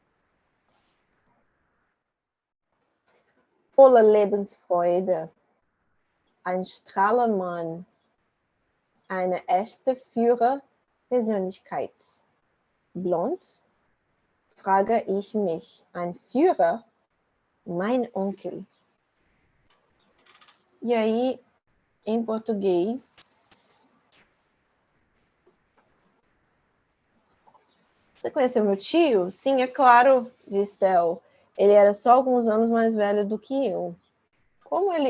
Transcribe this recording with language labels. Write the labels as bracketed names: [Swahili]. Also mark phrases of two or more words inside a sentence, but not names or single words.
[German] Voller Lebensfreude. Ein Strahlermann. Eine echte Führerpersönlichkeit. Blond? Frage ich mich. Ein Führer? Mein Onkel. [Portuguese] E aí, em português... Você conheceu meu tio? Sim, é claro, disse Theo. Ele era só alguns anos mais velho do que eu.